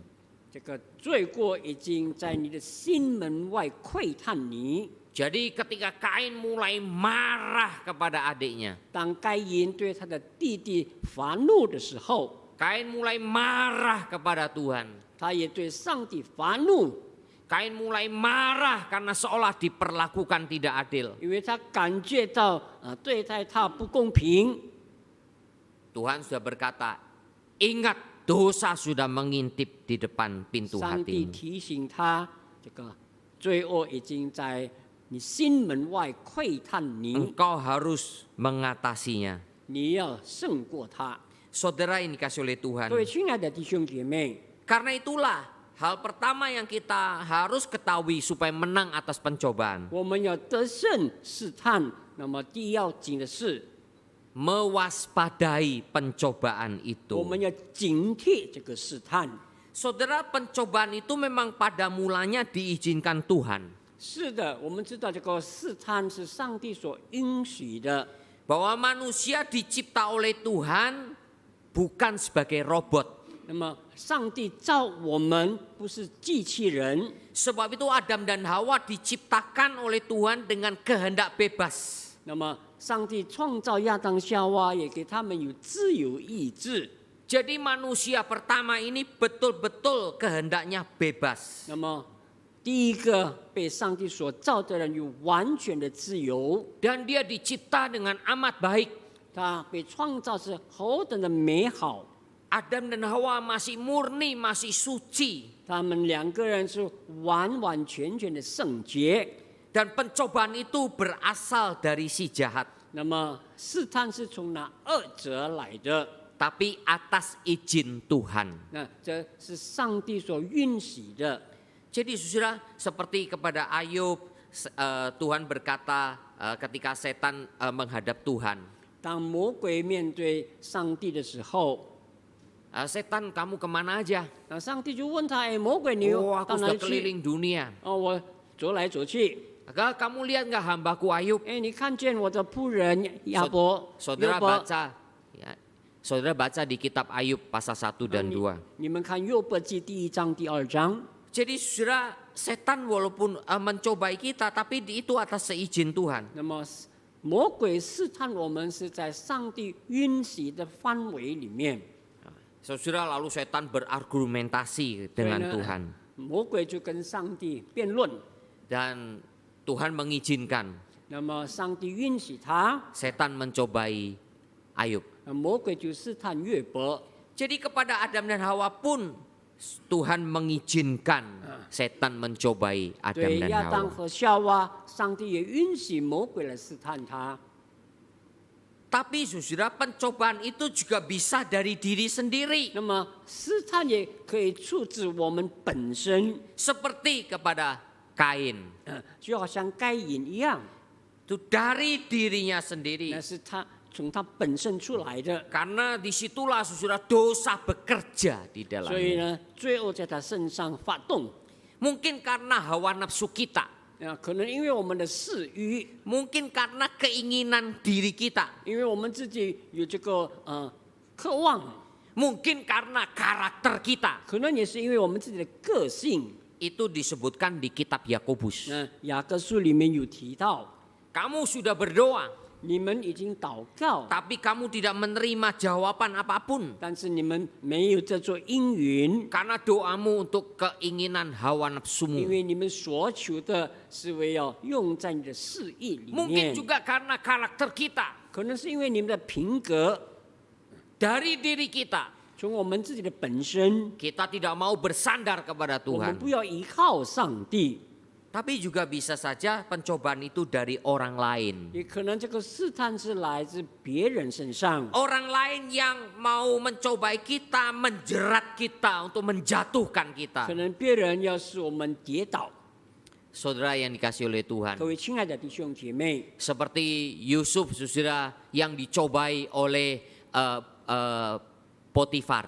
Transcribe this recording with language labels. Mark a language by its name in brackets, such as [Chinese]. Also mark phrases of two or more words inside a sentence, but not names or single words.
[Chinese] 这个罪过已经在你的心门外窥探你。 [Indonesian] Jadi ketika Kain mulai marah kepada adiknya, ” [Chinese] 当该隐对他的弟弟发怒的时候， [Indonesian] Kain mulai marah kepada Tuhan. [Chinese] 他也对上帝发怒， [Indonesian] Kain mulai marah karena seolah diperlakukan tidak adil. [Chinese] 因为他感觉到对待他不公平。 [Indonesian] Tuhan sudah berkata, ingat dosa sudah mengintip di depan pintu [Chinese] 上帝 [Indonesian] hatimu. [Chinese] 提醒他，这个罪恶已经在你心门外窥探你， [Indonesian] Engkau harus mengatasinya. [Chinese] 你要胜过他。 [Indonesian] Saudara yang dikasih oleh Tuhan. [Chinese] 各位亲爱的弟兄姐妹， [Indonesian] Karena itulah hal pertama yang kita harus ketahui supaya menang atas pencobaan. [Chinese] 我们要得胜试探。那么第一要紧的是， [Indonesian] Mewaspadai pencobaan [Chinese] 我 [Indonesian] itu. [Chinese] 们要警惕这个试探。 [Indonesian] Saudara, pencobaan itu memang pada mulanya diizinkan Tuhan. [Chinese] 是的，我们知道这个试探是上帝所允许的。 [Indonesian] Bahwa manusia dicipta oleh Tuhan bukan sebagai robot. [Chinese] 那么上帝造我们不是机器人， [Indonesian] Sebab itu Adam dan Hawa diciptakan oleh Tuhan dengan kehendak bebas. [Chinese] 那么上帝创造亚当夏娃，也给他们有自由意志。 [Indonesian] Jadi manusia pertama ini betul-betul kehendaknya bebas. [Chinese] 那么第一个被上帝所造的人有完全的自由， [Indonesian] Dan dia dicipta dengan amat baik. [Chinese] 他被创造是何等的美好。 [Indonesian] Adam dan Hawa masih murni, masih suci. [Chinese] 他们两个人是完完全全的圣洁。 [Indonesian] Dan pencobaan itu berasal dari si jahat. [Chinese] 那么试探是从那恶者来的， [Indonesian] Tapi atas izin Tuhan. [Chinese] 那这是上帝所允许的。 [Indonesian] Jadi saudara, seperti kepada Ayub, Tuhan berkata ketika setan menghadap Tuhan. [Chinese] 当魔鬼面对上帝的时候， [Indonesian] Setan, kamu kemana aja? [Chinese] 那上帝就问他：“哎，魔鬼，你 [Indonesian] Oh, [Chinese] 到 [Indonesian] aku [Chinese] 哪 [Indonesian] sudah [Chinese] 里去 [Indonesian] keliling dunia. ？” [Chinese] 哦，我走来走去。 [Indonesian] Kamu lihat nggak hambaku Ayub? [Chinese] 哎，你看见我的仆人亚伯、 [Indonesian] Saudara [Chinese] 约伯？ [Indonesian] baca, ya, saudara baca di kitab Ayub pasal 1 dan 2. [Chinese] 你们看约伯记第1章、第2章。 [Indonesian] Jadi saudara, setan walaupun mencobai kita, tapi itu atas seizin Tuhan. [Chinese] 那么魔鬼试探我们是在上帝允许的范围里面。 [Indonesian] Saudara, lalu setan berargumentasi [Chinese] 所以 [Indonesian] dengan [Chinese] 呢 [Indonesian] Tuhan. [Chinese] 魔鬼就跟上帝辩论。 [Indonesian] Dan Tuhan mengizinkan [Chinese] 那么上帝允许他， [Indonesian] setan mencobai Ayub. [Chinese] 魔鬼就试探约伯。 [Indonesian] Jadi kepada Adam dan Hawa pun Tuhan mengizinkan setan mencobai Adam [Chinese] 对 [Indonesian] dan [Chinese] 亚当 [Indonesian] Hawa. [Chinese] 和夏娃，上帝也允许魔鬼来试探他。 [Indonesian] Tapi saudara, pencobaan itu juga bisa dari diri sendiri. [Chinese] 那么试探也可以出自我们本身， [Indonesian] Seperti kepada Kain. [Chinese] 就好像该隐一样， [Indonesian] Itu dari dirinya sendiri. [Chinese] 那是他从他本身出来的。 [Indonesian] Karena disitulah saudara dosa bekerja di [Chinese] 所以 [Indonesian] dalamnya. [Chinese] 呢，罪恶在他身上发动。 [Indonesian] Mungkin karena hawa nafsu kita. [Chinese] 可能因为我们的嗜欲， [Indonesian] Mungkin karena keinginan diri kita. [Chinese] 因为我们自己有这个渴望， [Indonesian] Mungkin karena karakter kita. [Chinese] 可能也是因为我们自己的个性。 [Indonesian] Itu disebutkan di kitab Yakobus. [Chinese] 那雅各书里面有提到， [Indonesian] Kamu sudah berdoa, [Chinese] 你们已经祷告， [Indonesian] tapi kamu tidak menerima jawaban apapun. [Chinese] 但是你们没有这座应允， [Indonesian] Karena doamu untuk keinginan hawa [Chinese] 因 [Indonesian] nafsumu. [Chinese] 为你们所求的是为要用在你的事业里 [Indonesian] Mungkin [Chinese] 面， [Indonesian] juga karena karakter kita, [Chinese] 可能是因为你们的品格， [Indonesian] dari diri kita. [Chinese] 从我们自己的本身， [Indonesian] Kita tidak mau bersandar kepada [Chinese] 我们 [Indonesian] Tuhan. [Chinese] 不要依靠上帝， [Indonesian] Tapi juga bisa saja pencobaan itu dari orang lain. [Chinese] 也可能这个试探是来自别人身上， [Indonesian] Orang lain yang mau mencobai kita, menjerat kita untuk menjatuhkan [Chinese] 可 [Indonesian] kita. [Chinese] 能别人要使我们跌倒。 [Indonesian] Saudara yang dikasih oleh [Chinese] 各 [Indonesian] Tuhan. [Chinese] 位亲爱的弟兄姐妹， [Indonesian] Seperti Yusuf, saudara, yang dicobai oleh Potifar.